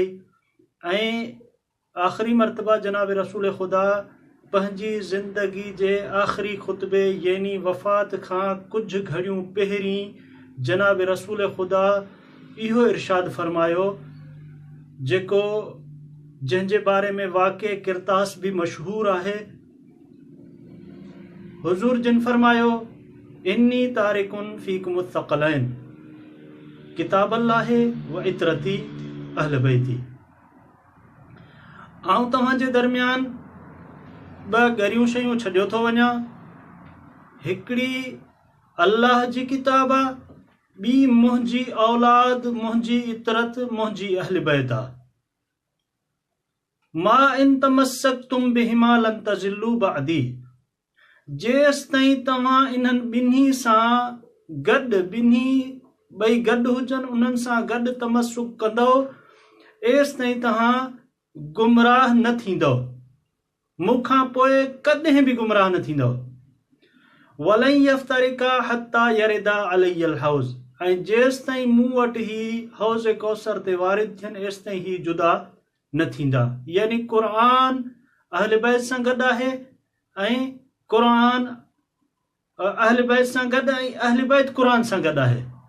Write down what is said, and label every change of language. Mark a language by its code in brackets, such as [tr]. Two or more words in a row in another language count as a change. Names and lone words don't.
[sd] ऐं आख़िरी मरतबा जनाब रसूल ख़ुदा पंहिंजी ज़िंदगी जे आख़िरी खुतबे यानी वफ़ात खां कुझु घड़ियूं पहिरीं जनाब रसूल ख़ुदा इहो इरशाद फरमायो, जेको जंहिंजे बारे में वाक़े किरतास भी मशहूर आहे। हुज़ूर जिन फरमायो, [ar] إني تارك فيكم الثقلين كتاب الله وعترتي أهل بيتي. [sd] आऊं तव्हांजे दरमियान ॿ ॻरियूं शयूं छॾियो थो वञा। हिकिड़ी अल्लाह जी किताब आहे, ॿी मुंहिंजी औलाद, मुंहिंजी इतरत, मुंहिंजी अहल बैत आहे। [ar] ما إن تمسكتم بهما لن تضلوا بعدي. [sd] जेसि ताईं तव्हां इन्हनि ॿिन्ही सां गॾु, ॿिन्ही ॿई गॾु हुजनि, उन्हनि सां गॾु तमस्सुक कंदो, एसि ताईं तव्हां गुमराह न थींदो, मूंखां पोइ कॾहिं बि गुमराह न थींदो। [ar] ولن يفترقا حتى يردا علي الحوض. [sd] ऐं जेसि ताईं मूं वटि ही हौज़ कौसर ते वारिद थियनि, एसि ताईं ही जुदा न थींदा। यानी क़ुरान अहल बैत सां गॾु आहे, ऐं क़ुरान अहल बैत सां गॾु, ऐं अहल बैत क़ुरान सां गॾु आहे।